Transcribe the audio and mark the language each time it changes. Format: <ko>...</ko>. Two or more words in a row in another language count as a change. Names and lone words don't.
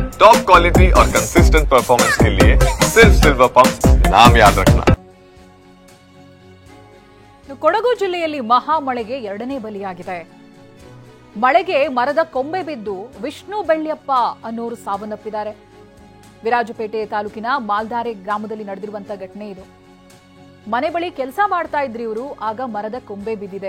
<en>top quality</en> <hi>और</hi> <en>consistent performance</en> <hi>के लिए सिर्फ सिल्वर पंप नाम याद रखना।</hi> <kn>ಕೊಡಗು ಜಿಲ್ಲೆಯಲ್ಲಿ ಮಹಾಮಳೆಗೆ ಎರಡನೇ ಬಲಿಯಾಗಿದೆ. ಮಳೆಗೆ ಮರದ ಕೊಂಬೆ ಬಿದ್ದು ವಿಷ್ಣು ಬೆಳ್ಳಿಯಪ್ಪ ಅನ್ನೋರು ಸಾವನ್ನಪ್ಪಿದ್ದಾರೆ. ವಿರಾಜಪೇಟೆ ತಾಲೂಕಿನ ಮಾಲ್ದಾರೆ ಗ್ರಾಮದಲ್ಲಿ ನಡೆದಿರುವಂತಹ ಘಟನೆ ಇದು. ಮನೆ ಬಳಿ ಕೆಲಸ ಮಾಡ್ತಾ ಇದ್ರಿ ಇವರು, ಆಗ ಮರದ ಕೊಂಬೆ ಬಿದ್ದಿದೆ.</kn>